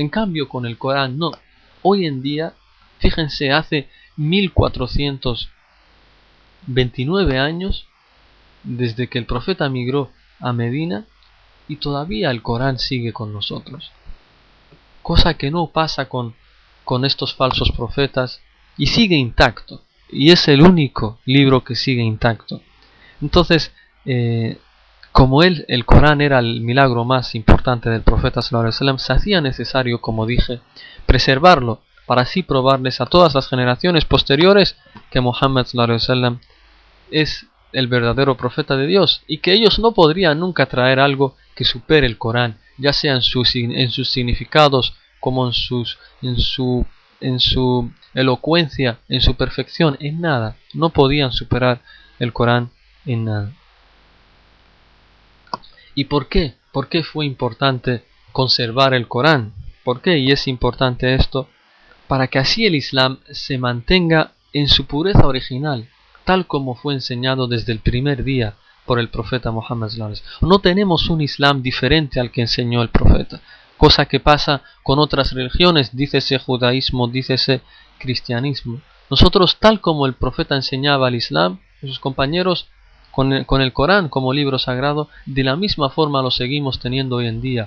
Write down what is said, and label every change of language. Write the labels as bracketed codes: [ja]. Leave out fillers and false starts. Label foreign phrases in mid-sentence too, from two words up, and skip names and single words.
[es] En cambio, con el Corán no. Hoy en día, fíjense, hace 1429 años desde que el profeta migró a Medina y todavía el Corán sigue con nosotros. Cosa que no pasa con estos falsos profetas, y sigue intacto, y es el único libro que sigue intacto. Entonces, como el Corán era el milagro más importante del profeta [ar] صلى الله عليه وسلم, [es] se hacía necesario, como dije, preservarlo, para así probarles a todas las generaciones posteriores que Muhammad [ar] صلى الله عليه وسلم [es] es el verdadero profeta de Dios, y que ellos no podrían nunca traer algo que supere el Corán, ya sea en sus significados, como en su elocuencia, en su perfección, en nada. No podían superar el Corán en nada. ¿Y por qué? ¿Por qué fue importante conservar el Corán? ¿Por qué? Y es importante esto, para que así el Islam se mantenga en su pureza original, tal como fue enseñado desde el primer día por el profeta Muhammad [ar] صلى الله عليه وسلم. [es] No tenemos un Islam diferente al que enseñó el profeta, cosa que pasa con otras religiones, dícese judaísmo, dícese cristianismo. Nosotros, tal como el profeta enseñaba el Islam, sus compañeros, con el Corán como libro sagrado, de la misma forma lo seguimos teniendo hoy en día.